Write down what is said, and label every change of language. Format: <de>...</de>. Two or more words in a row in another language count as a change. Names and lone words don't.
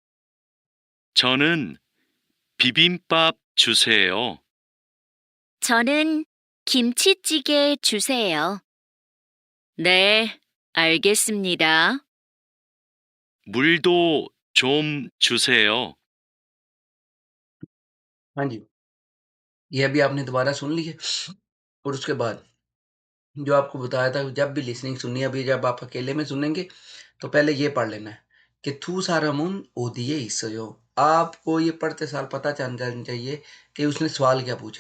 <ko>저는 비빔밥 주세요. 저는 김치찌개 주세요. 네, 알겠습니다. 물도 좀 주세요.</ko> <hi>हाँ जी, ये अभी आपने दोबारा सुन ली है, और उसके बाद जो आपको बताया था जब भी लिसनिंग सुननी है, अभी जब आप अकेले में सुनेंगे तो पहले ये पढ़ लेना है कि</hi> <ko>두 사람은 어디에 있어요.</ko> <hi>आपको ये पढ़ते साल पता चल जाना चाहिए कि उसने सवाल क्या पूछा।</hi>